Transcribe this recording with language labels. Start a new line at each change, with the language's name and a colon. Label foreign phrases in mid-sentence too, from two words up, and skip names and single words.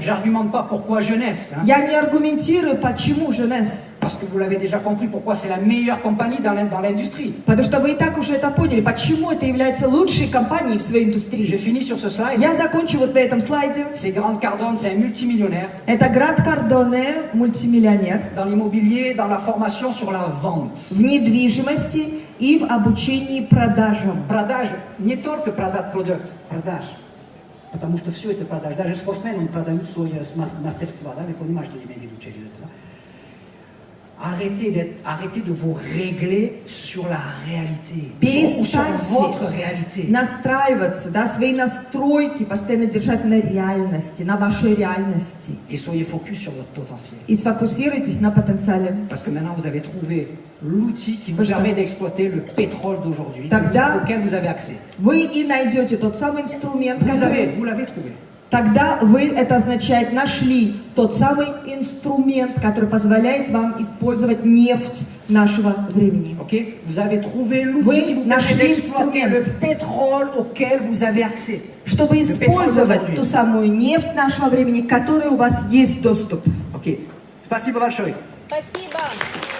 French: J'argumente pas pourquoi jeunesse, hein,
Russian: Я не аргументирую, почему Женес.
French: parce que vous l'avez déjà compris, pourquoi c'est la meilleure compagnie dans l'industrie.
Russian: Потому что вы и так уже это поняли, почему это является лучшей компанией в своей
French: Je
Russian: индустрии.
French: finis sur ce slide.
Russian: Я закончу вот на этом слайде.
French: C'est Grant Cardone, c'est un multimillionnaire
Russian: Это Грант Кардоне, мультимиллионер,
French: dans l'immobilier, dans la formation sur la vente.
Russian: в недвижимости и в обучении продажам. Продаж, не только продать продукт, продаж. Потому что все это продаж. Даже спортсмены, он продают свое мастерство, да? Вы понимаете, что я имею в виду через это, да?
French: Arrêtez de vous régler sur la réalité, ou sur votre réalité.
Russian: Перестаньте настраиваться, да, свои настройки постоянно держать на реальности, на вашей реальности.
French: Et soyez focus sur votre potentiel.
Russian: И сфокусируйтесь на потенциале.
French: Parce que maintenant, vous avez trouvé l'outil qui vous
Russian: Потому
French: permet
Russian: что
French: d'exploiter le pétrole d'aujourd'hui,
Russian: тогда
French: auquel vous avez accès.
Russian: Вы и найдете тот самый инструмент,
French: Vous l'avez trouvé.
Russian: Тогда вы, это означает, нашли тот самый инструмент, который позволяет вам использовать нефть нашего времени.
French: Ok? Vous avez trouvé l'outil
Russian: Вы
French: qui vous permet
Russian: нашли
French: d'exploiter le
Russian: инструмент,
French: pétrole auquel vous avez accès.
Russian: чтобы использовать ту самую нефть нашего времени, к которой у вас есть доступ. Ok. Спасибо большое. Спасибо.